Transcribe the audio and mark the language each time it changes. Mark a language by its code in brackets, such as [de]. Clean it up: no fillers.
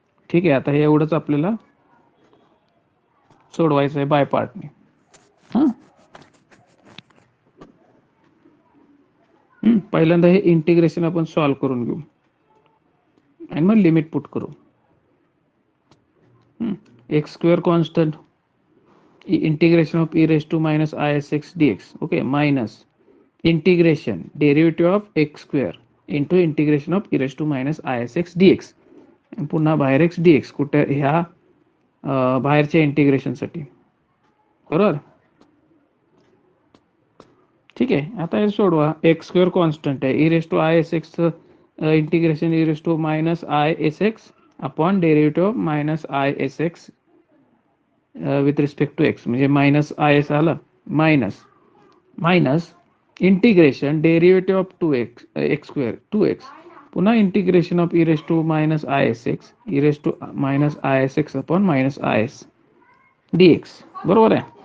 [mr] ठीक आहे. आता हे एवढंच आपल्याला सोडवायचं आहे बाय पार्टने. पहिल्यांदा हे इंटिग्रेशन आपण सॉल्व्ह करून घेऊ आणि मग लिमिट पुट करू. [en] X square constant, integration of e raise to minus i s x d x. Okay. Minus integration derivative of x square into integration of e raise to minus i s x d x. [mr] पुन्हा बाहेर x D x कुठे, ह्या बाहेरच्या इंटिग्रेशनसाठी. बरोबर. ठीक आहे. आता हे सोडवा. [en] X square constant आहे, e raise to i s x integration e raise to minus i s x upon derivative of minus i s x with respect to x, म्हणजे minus i s आलं, minus minus integration derivative of 2x x square 2x, पुन्हा integration of e raise to minus i s x e raise to minus i s x upon minus i s d x. [mr] बरोबर आहे.